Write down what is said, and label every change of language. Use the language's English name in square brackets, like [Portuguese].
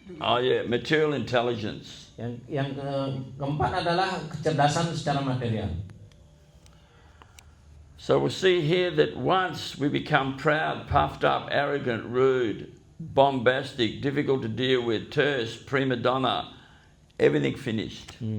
[English] Oh yeah, material intelligence. [Indonesian] Yang keempat adalah kecerdasan secara material. [English] So we'll see here that once we become proud, puffed up, arrogant, rude, bombastic, difficult to deal with, terse, prima donna, everything finished.